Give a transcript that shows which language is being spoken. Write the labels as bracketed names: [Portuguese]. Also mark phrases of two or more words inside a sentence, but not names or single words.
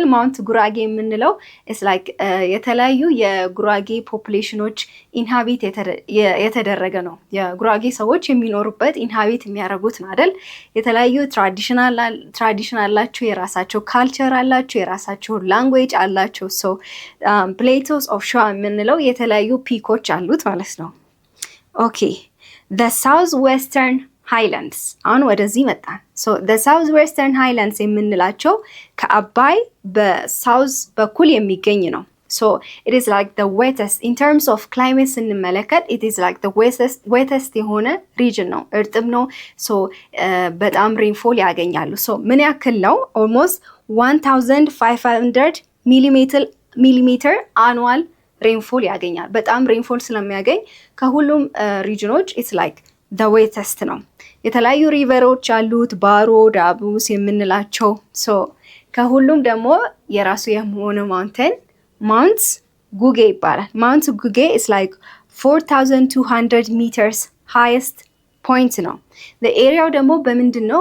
[Amharic] ማውንት ጉራጌ የምንለው [English] is like [Amharic] የተለያዩ የጉራጌ ፖፑሌሽኖች ኢንሃቢት የተደረገ ነው። የጉራጌ ሰዎች የሚኖሩበት ኢንሃቢት የሚያደርጉት ነው አይደል? የተለያዩ ትራዲሽን አላቸው፣ የራሳቸው ካልቸር አላቸው፣ የራሳቸው ላንጉዌጅ አላቸው። [English] so Plateaus of Shewa [Amharic] የምንለው የተለያዩ ፒኮች አሉት ማለት ነው። ኦኬ [English] the south western highlands [Amharic] አሁን ወደዚህ መጣን። [English] so the south western highlands [Amharic] የምንላቸው ከአባይ በሳውዝ በኩል የሚገኝ ነው። [English] so it is like the wettest in terms of climate [Amharic] ስንመለከት [English] it is like the wettest [Amharic] የሆነ region ነው። እርጥብ ነው። so በጣም ሬንፎል ያገኛሉ። so ምን ያክል ነው? [English] almost 1500 millimeter annual rainfall [Amharic] ያገኛል። በጣም ሬንፎል ስለሚያገኝ ከሁሉም ሪጅኖች [English] it's like the wettest [Amharic] ነው። የተለያዩ ሪቨሮች አሉት፣ ባሮ፣ ዳቡስ የምንላቸው። ሶ ከሁሉም ደግሞ የራሱ የሆነ ማውንቴን ማውንት ጉጌ ይባላል። ማውንት ጉጌ [English] it's like 4200 meters highest point [Amharic] ነው። ኤሪያው ደግሞ በምንድን ነው?